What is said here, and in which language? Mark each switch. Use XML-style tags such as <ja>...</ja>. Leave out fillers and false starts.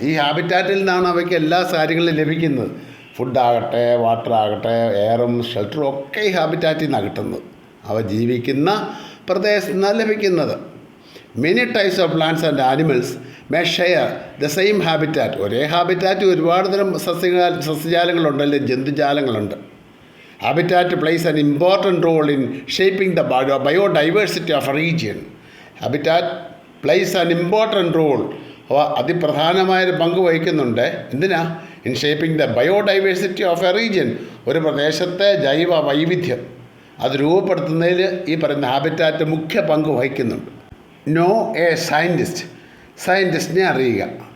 <ml>ഈ ഹാബിറ്റാറ്റിൽ നിന്നാണ് അവയ്ക്ക് എല്ലാ കാര്യങ്ങളും ലഭിക്കുന്നത്. ഫുഡാകട്ടെ, വാട്ടർ ആകട്ടെ, എയറും ഷെൽട്ടറും ഒക്കെ ഈ ഹാബിറ്റാറ്റിൽ നിന്നാണ് കിട്ടുന്നത്. അവ ജീവിക്കുന്ന പ്രദേശത്ത് നിന്നാണ് ലഭിക്കുന്നത്.</ml> <en>Many types of plants and animals may share the same habitat.</en> <ml>ഒരേ ഹാബിറ്റാറ്റ് ഒരുപാട് തരം സസ്യജാലങ്ങളുണ്ടല്ലേ, ജന്തുജാലങ്ങളുണ്ട്.</ml> <en>Habitat plays an important role in shaping the biodiversity of a region. Habitat plays an important role.</en> <ml>അതിപ്രധാനമായൊരു പങ്ക് വഹിക്കുന്നുണ്ട്. എന്തിനാ?</ml> <en>In shaping the biodiversity of a region.</en> <ml>ഒരു പ്രദേശത്തെ ജൈവ വൈവിധ്യം അത് രൂപപ്പെടുത്തുന്നതിൽ ഈ പറയുന്ന ഹാബിറ്റാറ്റ് മുഖ്യ പങ്ക് വഹിക്കുന്നുണ്ട്.</ml> <en>Know a scientist.</en> <ml>സയൻറ്റിസ്റ്റിനെ അറിയുക.</ml>